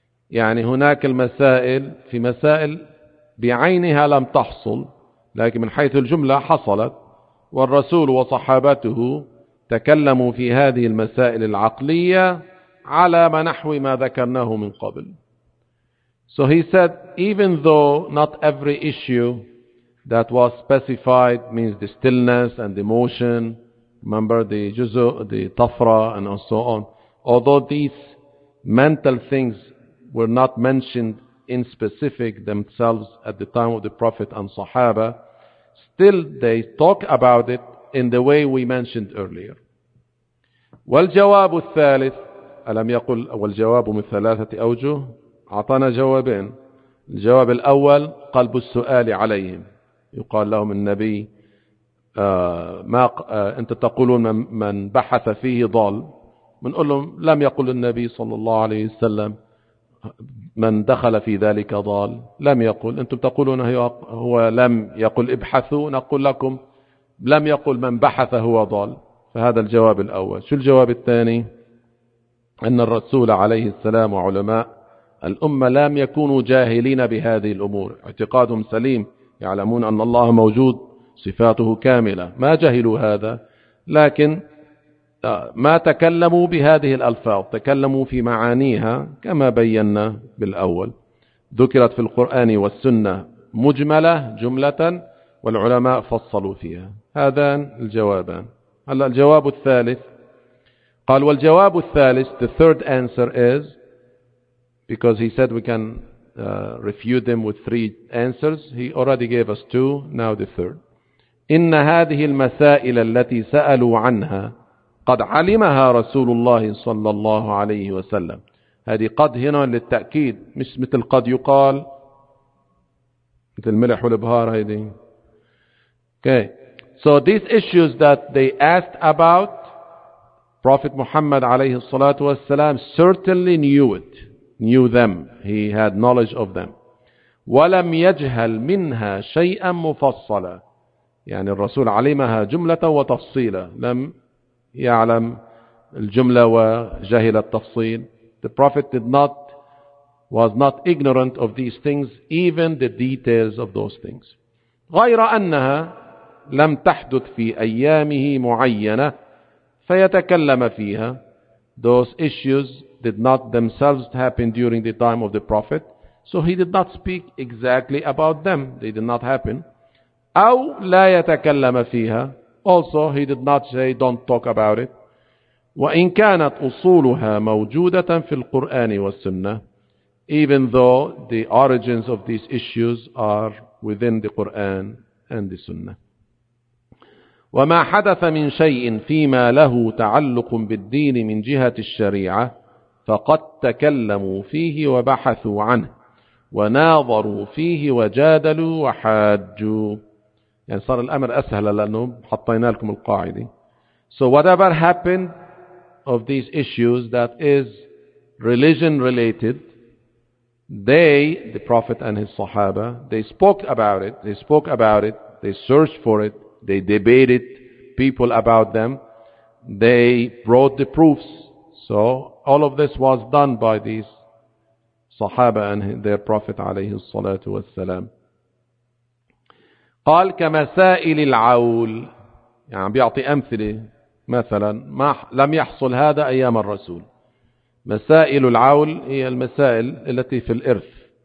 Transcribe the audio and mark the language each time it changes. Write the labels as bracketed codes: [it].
[ar] يعني هناك المسائل في مسائل بعينها لم تحصل لكن من حيث الجملة حصلت والرسول وصحابته تكلموا في هذه المسائل العقلية على ما نحو ما ذكرناه من قبل. [en] So he said, even though not every issue that was specified means the stillness and the motion, remember the juzu, the tafra and so on, although these mental things were not mentioned in specific themselves at the time of the Prophet and Sahaba, still they talk about it in the way we mentioned earlier. [ar] والجواب الثالث ألم يقل والجواب من ثلاثة أوجه. أعطانا جوابين. الجواب الأول قلب السؤال عليهم, يقال لهم النبي ما أنت تقولون من بحث فيه ضال, منقول لهم لم يقل النبي صلى الله عليه وسلم من دخل في ذلك ضال, لم يقل. أنتم تقولون هو لم يقل ابحثوا, نقول لكم لم يقل من بحث هو ضال. فهذا الجواب الأول. شو الجواب الثاني؟ أن الرسول عليه السلام وعلماء الأمة لم يكونوا جاهلين بهذه الأمور, اعتقادهم سليم, يعلمون أن الله موجود صفاته كاملة, ما جهلوا هذا, لكن ما تكلموا بهذه الألفاظ, تكلموا في معانيها كما بينا بالأول. ذكرت في القرآن والسنة مجملة جملة والعلماء فصلوا فيها. هذان الجوابان. هلا الجواب الثالث, قال والجواب الثالث, [en] the third answer is, because he said we can refute them with three answers, he already gave us two, now the third. [ar] إن هذه المسائل التي سألوا عنها قد علمها رسول الله صلى الله عليه وسلم. هذه قد هنا للتأكيد, مش مثل قد يقال مثل الملح والبهار هذه. [en] Okay. So these issues that they asked about, Prophet Muhammad [ar] عليه الصلاة والسلام [en] certainly knew it, knew them, he had knowledge of them. [ar] ولم يجهل منها شيئا مفصلا. يعني الرسول علمها جملة وتفصيلا, لم يعلم الجملة وجهل التفصيل. [en] The Prophet was not ignorant of these things, even the details of those things. [ar] غير أنها لم تحدث في أيامه معينة فيتكلم فيها. [en] Those issues did not themselves happen during the time of the Prophet, so he did not speak exactly about them. They did not happen. [ar] أو لا يتكلم فيها. [en] Also, he did not say, don't talk about it. [ar] وإن كانت أصولها موجودة في القرآن والسنة, [en] even though the origins of these issues are within the Quran and the Sunnah. [ar] وما حدث من شيء فيما له تعلق بالدين من جهة الشريعة فقد تكلموا فيه وبحثوا عنه وناظروا فيه وجادلوا وحاجوا. يعني صار الأمر أسهل لأنه حطينا لكم القاعدة. [en] So whatever happened of these issues that is religion related, they, the Prophet and his Sahaba, they spoke about it, they searched for it, they debated people about them, they brought the proofs. So all of this was done by these [ar] صحابة عن [en] their prophet [ar] عليه الصلاة والسلام. قال كمسائل العول، يعني بيعطي أمثلة مثلا ما لم يحصل هذا أيام الرسول. مسائل العول هي المسائل التي في الإرث.